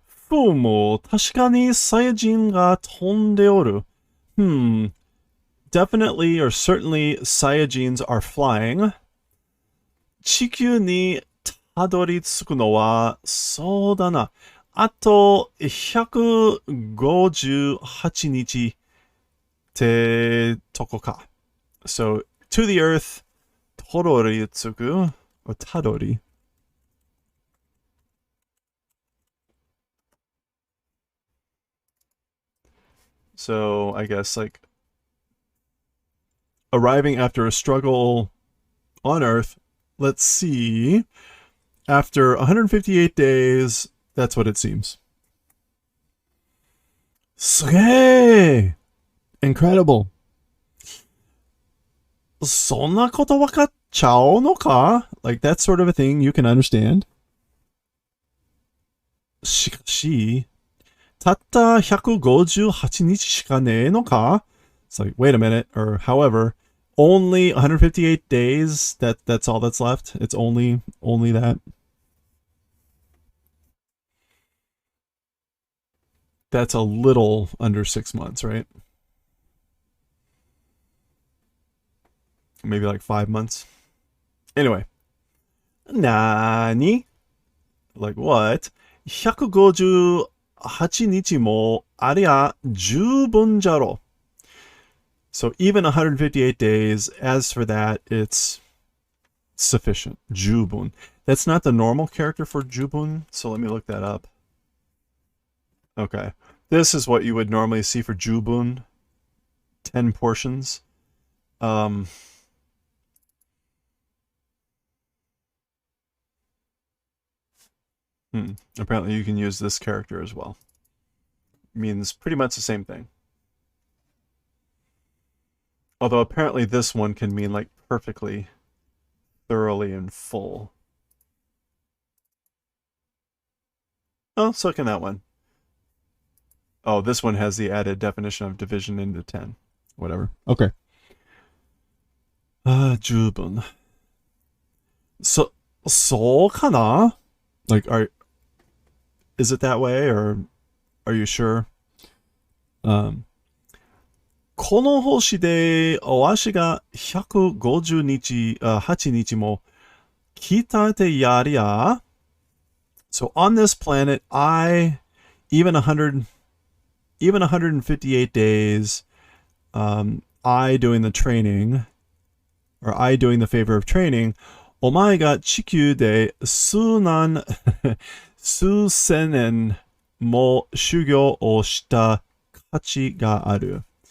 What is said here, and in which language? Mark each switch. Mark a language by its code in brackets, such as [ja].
[ja] Fumo, 確かにサイヤ人が飛んでおる. [en] Definitely or certainly Saiyajins are flying. [ja] 地球にたどり着くのは、そうだな。あと158日ってとこか. [en] So, to the earth, とどり着く, or たどり. So I guess like arriving after a struggle on Earth. Let's see. After 158 days, that's what it seems. Sugee! Incredible. [ja] そんなことわかっちゃうのか? [en] Like, that's sort of a thing you can understand. [ja] しかし、たった158日しかねえのか? [en] It's like, wait a minute, or however, only 158 days, that's all that's left? It's only that? That's a little under 6 months, right? Maybe like 5 months. Anyway. Nani? Like what? [ja] 158日もありゃ十分じゃろ. [en] So even 158 days, as for that, it's sufficient. 十分. That's not the normal character for 十分, so let me look that up. Okay. This is what you would normally see for 十分. 10 portions. Apparently you can use this character as well. Means pretty much the same thing. Although apparently this one can mean like perfectly, thoroughly, and full. Oh, so can that one. Oh, this one has the added definition of division into 10. Whatever. Okay. [ja] 十分.Soかな? [en] Like, is it that way, or are you sure? [ja] この星でお足が150日、8日も鍛えてやりゃ. [en] So on this planet, even 158 days, I doing the training, or I doing the favor of training, [ja] お前が地球で数千年も修行をした価値がある.